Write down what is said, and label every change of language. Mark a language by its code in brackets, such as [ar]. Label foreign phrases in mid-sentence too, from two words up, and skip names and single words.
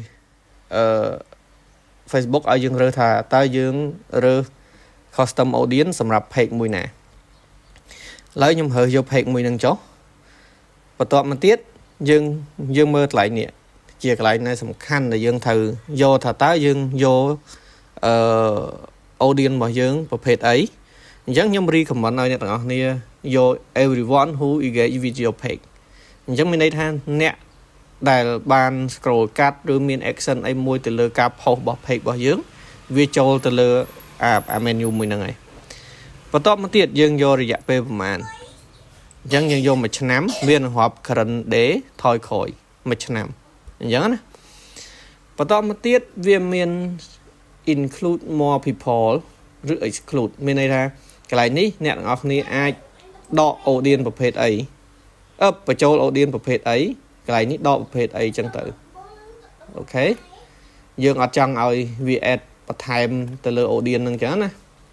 [km] Facebook ឲ្យយើងរើសថាតើយើងរើស [en] custom audience [km] សម្រាប់ page មួយណាឥឡូវខ្ញុំរើសយក page មួយហ្នឹងចុះបន្ទាប់មកទៀតយើងមើលកន្លែងនេះជាកន្លែងដែលសំខាន់ដែលយើងត្រូវយកថាតើយើងយកaudience របស់យើងប្រភេទអីអញ្ចឹងខ្ញុំ recommend ឲ្យអ្នកទាំងអស់គ្នាយក [en] everyone who engage with your page [km] អញ្ចឹងមានន័យថាអ្នកដែលបាន scroll កាត់ឬមាន action អីមួយទៅលើការ post របស់ page របស់យើងវាចូលទៅលើអា menu មួយហ្នឹងហើយបន្ទាប់មកទៀតយើងយករយៈ ពេលប្រហែលអញ្ចឹងយើងយកមួយឆ្នាំវានឹងរាប់ [en] current day [km] ថយក្រោយមួយឆ្នាំអញ្ចឹងណាបន្ទាប់មកទៀតវាមាន [en] include more people [km] ឬ exclude មានន័យថាកន្លែងនេះអ្នកទាំងអស់គ្នាអាចដក audience ប្រភេទអីបញ្ចូល audience ប្រភេទអីកន្លែងនេះដកប្រភេទអីចឹងទៅអូខេយើងអត់ចង់ឲ្យវា add បន្ថែមទៅលើ audience ហ្នឹងចឹងណាក